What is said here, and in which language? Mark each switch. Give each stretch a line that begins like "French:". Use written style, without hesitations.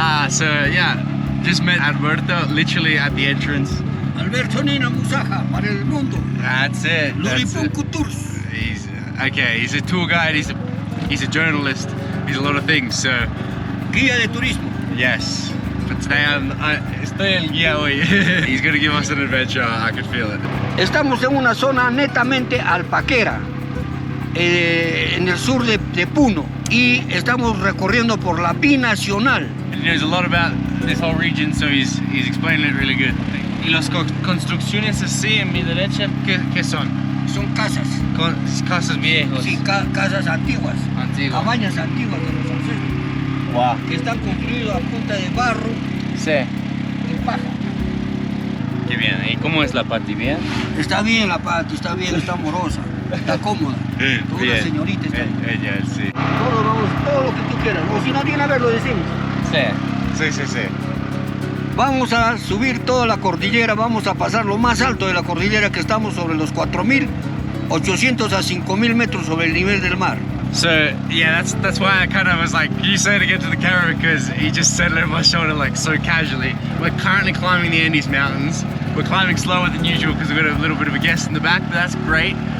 English: So yeah, just met Alberto literally at the entrance.
Spanish: Alberto Nina Musaja, para el mundo.
English: That's it. Luripunco Tours. He's a tour guide, he's a journalist, he's a lot of things, so...
Spanish: Guía de turismo.
English: Yes. But today
Spanish: estoy el guía hoy.
English: He's gonna give us an adventure, I can feel it.
Spanish: Estamos en una zona netamente alpaquera, en el sur de Puno, y estamos recorriendo por la binacional.
English: And he knows a lot about this whole region, so he's explaining it really good.
Spanish: Y las construcciones así en mi derecha, ¿qué son? Son casas. Casas viejos. Sí, casas antiguas. Cabañas antiguas de los ancestros. Wow. Que están construidas a punta de barro, Sí. de paja. Qué bien. ¿Y cómo es la Pati? ¿Bien? Está bien la Pati, está bien, está amorosa, está cómoda. Toda una señorita está. Ella, sí. Todo lo que tú quieras. O si no viene a ver, lo decimos. Sí. Vamos a subir toda la cordillera, vamos a pasar lo más alto de la cordillera, que estamos sobre los 4.800 a 5.000 metros sobre el nivel del mar.
English: So yeah, that's why I kind of was like, you say to get to the camera, because he just said it over my shoulder like so casually. We're currently climbing the Andes Mountains. We're climbing slower than usual because we've got a little bit of a guest in the back, but that's great.